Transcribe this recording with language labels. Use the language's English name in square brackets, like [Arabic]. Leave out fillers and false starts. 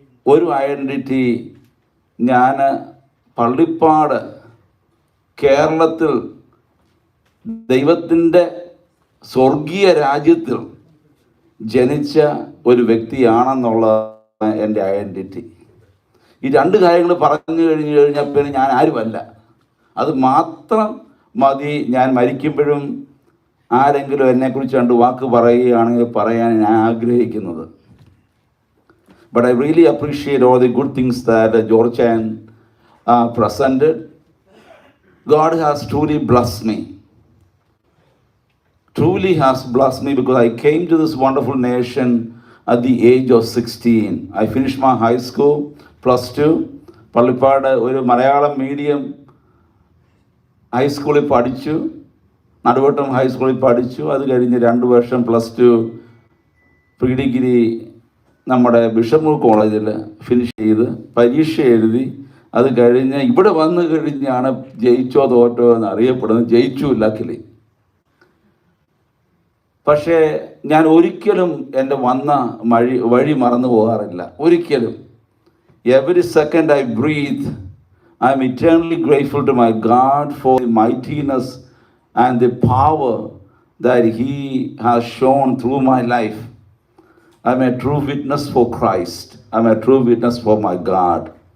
[Malayalam] ഒരു ഐഡൻറ്റിറ്റി, ഞാൻ പള്ളിപ്പാട് കേരളത്തിൽ ദൈവത്തിൻ്റെ സ്വർഗീയ രാജ്യത്തിൽ ജനിച്ച ഒരു വ്യക്തിയാണെന്നുള്ളതാണ് എൻ്റെ ഐഡൻറ്റിറ്റി. ഈ രണ്ട് കാര്യങ്ങൾ പറഞ്ഞു കഴിഞ്ഞാൽ പിന്നെ ഞാൻ ആരുമല്ല. അത് മാത്രം മതി ഞാൻ മരിക്കുമ്പോഴും ആരെങ്കിലും എന്നെക്കുറിച്ച് രണ്ട് വാക്ക് പറയുകയാണെങ്കിൽ പറയാൻ ഞാൻ ആഗ്രഹിക്കുന്നത്. [English] But I really appreciate all the good things that George and presented. God has truly blessed me. Truly has blessed me because I came to this wonderful nation at the age of 16. I finished my high school, +2. [Malayalam] Pallippad ഒരു Malayalam medium ഹൈസ്കൂളിൽ പഠിച്ചു, നടുവട്ടം ഹൈസ്കൂളിൽ പഠിച്ചു. അത് കഴിഞ്ഞ് 2 വർഷം +2 pre degree നമ്മുടെ bishop കോളേജിൽ ഫിനിഷ് ചെയ്ത് പരീക്ഷ എഴുതി. അത് കഴിഞ്ഞ് ഇവിടെ വന്നു കഴിഞ്ഞാണ് ജയിച്ചോ തോറ്റോ എന്ന് അറിയപ്പെടുന്നത്. ജയിച്ചു ലക്കിലി. പക്ഷേ ഞാൻ ഒരിക്കലും എൻ്റെ വന്ന വഴി മറന്നു പോകാറില്ല, ഒരിക്കലും. [English] Every second I breathe, I am eternally grateful to my God for the mightiness and the power that He has shown through my life. I am a true witness for Christ. I am a true witness for my God.